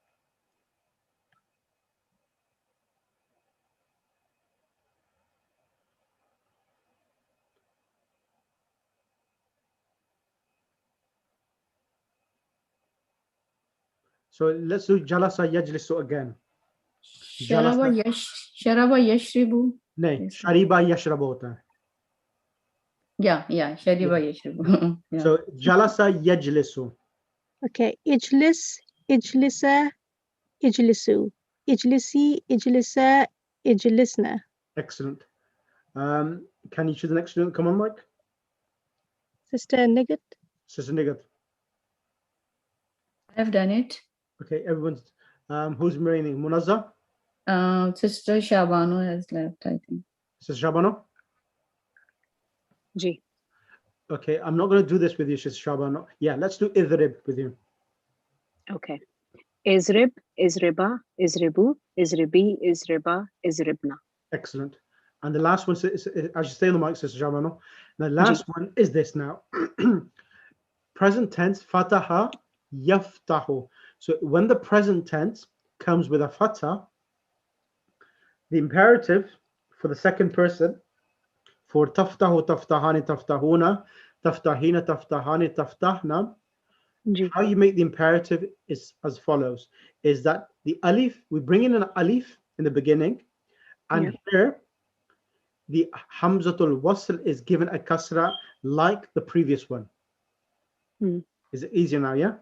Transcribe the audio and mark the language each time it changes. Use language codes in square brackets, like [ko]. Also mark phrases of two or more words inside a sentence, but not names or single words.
[en] So let's do [ar] جلس يجلس [en] again. [ar] شرب يشرب. [ur] No, [ar] شرب يشرب [ur] ہوتا ہے. [ar] Yeah, شرب يشرب. Yeah. [en] So [ar] جلس يجلس. Okay. اجلس، اجلسا، اجلسوا. اجلسي، اجلسا، اجلسن. [en] Excellent. Can you choose the next student? Come on, Mike. Sister Nigat. Sister Nigat. I've done it. Okay, everyone's. Who's remaining? Munazza? Sister Shabano has left, I think. Sister Shabano? Ji. Okay, I'm not going to do this with you, Sister Shabano. Yeah, let's do idrib with you. Okay. [ar] اضرب، اضربا، اضربوا، اضربي، اضربا، اضربن. [en] Excellent. And the last one, I should stay on the mic, Sister Shabano. The last one is this now. Present tense, [ar] فتح، يفتح. [en] So when the present tense comes with a fatah, the imperative for the second person, for [ar] تفتح، تفتحان، تفتحون، تفتحين، تفتحان، تفتحن, [en] how you make the imperative is as follows, is that the alif, we bring in an alif in the beginning, and here the [ar] همزة الوصل [en] is given a kasra like the previous one. Is it easier now? Yeah.